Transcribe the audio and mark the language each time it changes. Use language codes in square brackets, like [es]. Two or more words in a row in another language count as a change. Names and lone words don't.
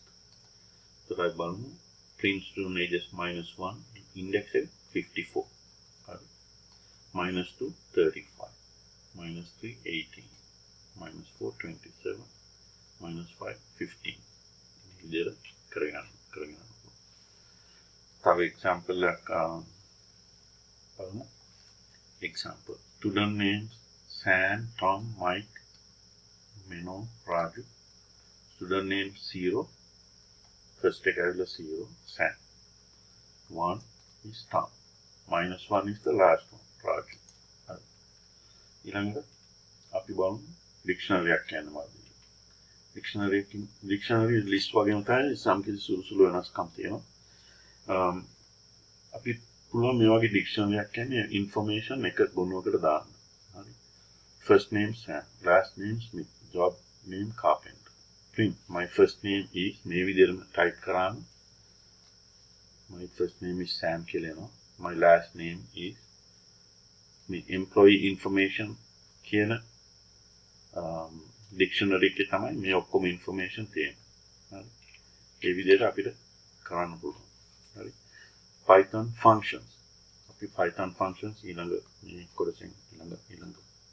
[en] So I balmu print student ages -1 index 54, -2 35, -3 18, -4 27. [si] -5 15 ඉතින් කරගෙන තව example එකක් බලමු. [en] Example. Student names Sam, Tom, Mike, Mino, Raju. Student name 0. First [si] එක ඇවිල්ලා [en] 0. Sam. 1 is Tom. -1 is the last one. Raju. [si] ඊළඟට අපි බලමු dictionary එකක් කියන්නේ මොකක්ද? [en] dictionary list [si] වගේම තමයි සම්කිසි සුළු වෙනස්කම් තියෙනවා. අපි පුළුවන් මේ වගේ dictionary එකක් කියන්නේ information එක ගොනුවකට දාන්න. හරි. [en] First name Sam, last name Smith, job name carpenter. Print. My first name is [si] මේ විදිහටම type කරාම [en] my first name is Sam [si] කියලා එනවා. [en] My last name is [si] මේ [en] employee information [si] කියන dictionary එකේ තමයි මේ ඔක්කොම information තියෙන්නේ. හරි. ඒ විදිහට අපිට කරන්න පුළුවන්. හරි. Python functions. අපි Python functions ඊළඟ කොටසෙන් කරමු.